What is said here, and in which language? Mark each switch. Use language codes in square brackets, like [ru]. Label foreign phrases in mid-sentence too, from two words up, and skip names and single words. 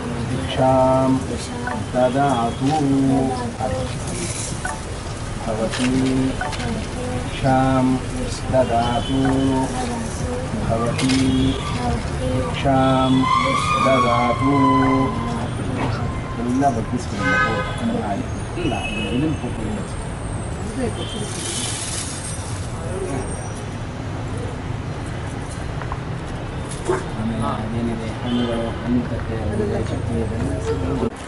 [sa] भिक्षां ददातु भवती भिक्षां ददातु भवती भिक्षां ददातु [kn] ಎಲ್ಲ ಬಗ್ಗಿಸ್ಕೊಂಡು ಇಲ್ಲ ಇದನ್ನು ಕೂತ್ಕೊಳ್ಳಿ ಆಮೇಲೆ ಏನಿದೆ ಹಣ್ಣುಗಳು ಹಣ್ಣು ಕಟ್ಟೆ ಚಟ್ನಿ ಇದೆಲ್ಲ